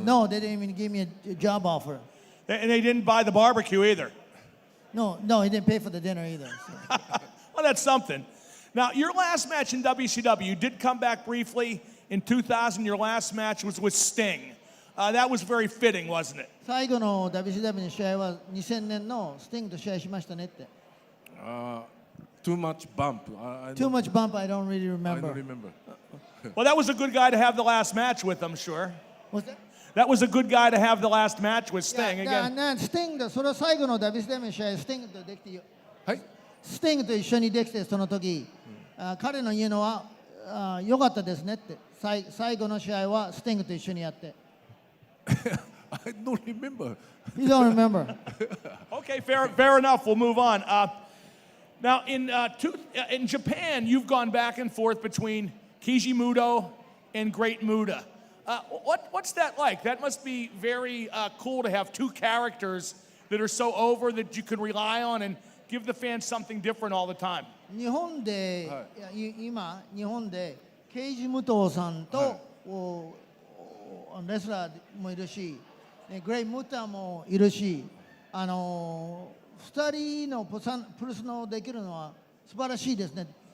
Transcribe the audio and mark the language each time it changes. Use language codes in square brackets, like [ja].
[en] said, no, they didn't even give me a job offer. And they didn't buy the barbecue either. No, he didn't pay for the dinner either. So. Well, that's something. Now, your last match in WCW, you did come back briefly in 2000. Your last match was with Sting. That was very fitting, wasn't it? [ja] 最後の WCW の試合は2000年のスティングと試合しましたねって。 [en] Too much bump. Too much bump, I don't really remember. I don't remember. Well, that was a good guy to have the last match with, I'm sure. What's that? That was a good guy to have the last match with Sting. Again. [ja] スティングそれは最後の WCW の試合スティングとできてはい。スティングと一緒にできてその時、彼の言うのは良かったですねって最後の試合はスティングと一緒にやって。 [en] I don't remember. You don't remember. Okay, fair enough. We'll move on. Now, in Japan, you've gone back and forth between Keiji Muto and Great Muta. What's that like? That must be very cool to have two characters that are so over that you can rely on and give the fans something different all the time. [ja] 日本で、今日本でケイジ・ムトさんと、レスラーもいるし、グレイ・ムタもいるし、2人のプルスのできるのは素晴らしいですね。